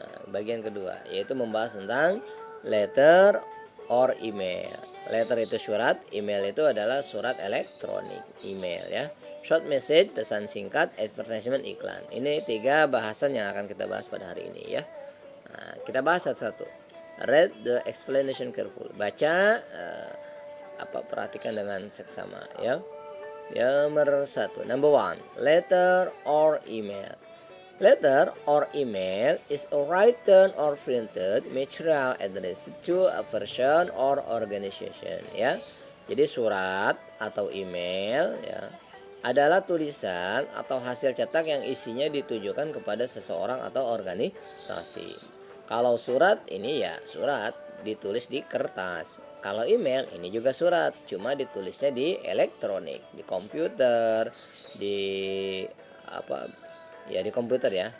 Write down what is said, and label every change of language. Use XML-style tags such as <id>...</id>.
<id>Bagian kedua yaitu membahas tentang letter or email. Letter itu surat, email itu adalah surat elektronik, email ya. Short message, pesan singkat, advertisement, iklan. Ini 3 bahasan yang akan kita bahas pada hari ini ya. Nah, kita bahas satu-satu.</id> <en>Read the explanation careful.</en> <id>Baca perhatikan dengan seksama ya. Nomor 1,</id> <en>number 1, letter or email. Letter or email is a written or printed material addressed to a person or organization ya.</en> <id>Jadi surat atau email ya adalah tulisan atau hasil cetak yang isinya ditujukan kepada seseorang atau organisasi. Kalau surat ini ya surat ditulis di kertas. Kalau email ini juga surat, cuma ditulisnya di elektronik, di komputer, di di komputer ya.</id>